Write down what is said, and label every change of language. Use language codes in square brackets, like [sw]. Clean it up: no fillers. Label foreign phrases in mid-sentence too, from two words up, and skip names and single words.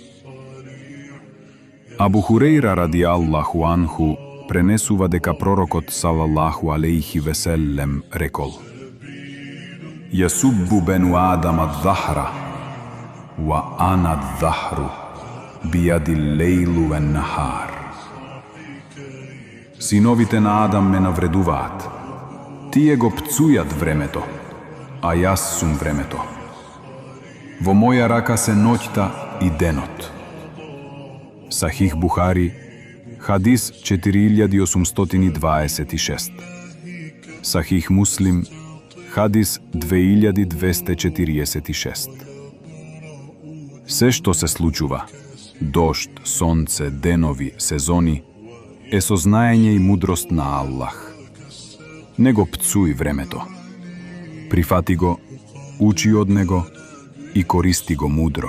[mk] Абу Хурейра [ar] رضي الله عنه [mk] пренесува дека пророкот [ar] صلى الله عليه وسلم [mk] рекол: [ar] يسب بنو آدم الدهر وأنا الدهر بيدي الليل والنهار. [mk] Синовите на Адам ме навредуваат. Тие го пцујат времето, а јас сум времето. Во моја рака се ноќта и денот. Сахих Бухари, хадис 4826. Сахих Муслим, хадис 2246. Се што се случува, дожд, сонце, денови, сезони, е сознаење и мудрост на Аллах. Не го пцуј времето. Прифати го, учи од него и користи го мудро.